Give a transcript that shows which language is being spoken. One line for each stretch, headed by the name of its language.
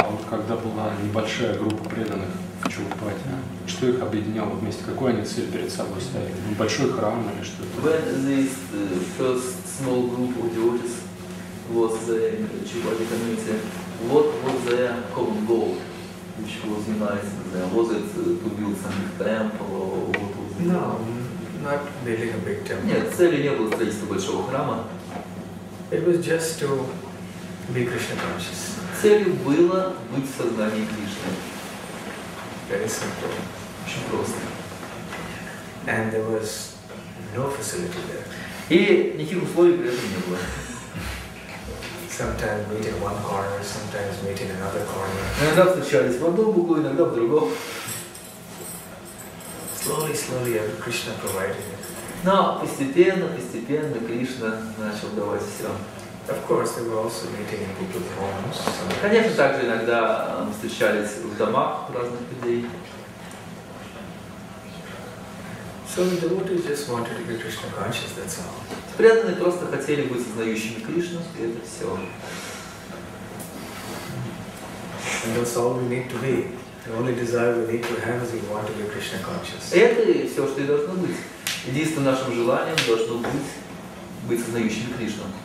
Russian: Когда была небольшая группа преданных в Чувапате, что их объединяло вместе? Какую они цель перед собой ставили? Большой храм или что?
English: When this first small group of devotees was in Chupati community, what was their common goal, which was uniting them? Was it to build some temple or what was it? No, not building a big temple.
Russian: Нет, целью не было строительство большого храма.
English: It was just to be Krishna conscious.
Russian: Целью было быть в сознании Кришны.
English: Very simple.
Russian: Очень просто.
English: And there was no facility there.
Russian: И никаких условий при этом не было.
English: Sometimes meet in one corner, sometimes meet in another corner.
Russian: Иногда встречались в одном углу, иногда в другом.
English: Slowly, Krishna provided it.
Russian: Но постепенно Кришна начал давать все.
English: Of course, they were also meeting in people's homes.
Russian: Конечно, также иногда встречались в домах разных людей.
English: So the devotees just wanted to be Krishna conscious, that's all.
Russian: Преданные просто хотели быть сознающими Кришну, и это все.
English: And that's all we need to be. The only desire we need to have is we want to be Krishna conscious.
Russian: Это и все, что и должно быть. Единственным нашим желанием должно быть сознающими Кришну.